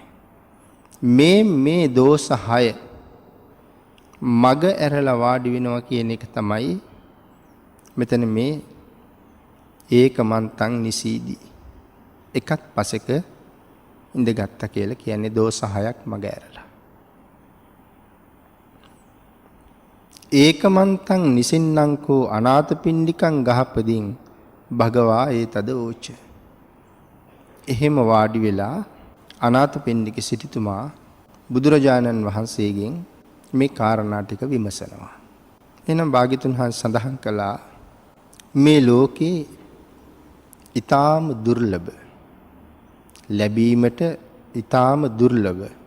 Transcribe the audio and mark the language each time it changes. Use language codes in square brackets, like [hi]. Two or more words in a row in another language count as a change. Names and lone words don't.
[si] මේ දෝෂ 6 මග ඇරලා වාඩි වෙනවා කියන එක තමයි මෙතන මේ [pi] ඒකමන්තං නිසීදී [si] එකත් පසෙක ඉඳගත්තා කියලා කියන්නේ දෝෂ 6ක් මග ඇරලා. [pi] ඒකමන්තං නිසින්නංකෝ අනාථපිණ්ඩිකං ගහපදින් භගවා ඒතද ඕච. [si] එහෙම වාඩි වෙලා අනාථපිණ්ඩික සිටුතුමා බුදුරජාණන් වහන්සේගෙන් මේ කාරණා ටික විමසනවා. එහෙනම් භාග්‍යතුන් වහන්සේ සඳහන් කළා මේ ලෝකේ ඊටාම දුර්ලභ ලැබීමට ඊටාම දුර්ලභ.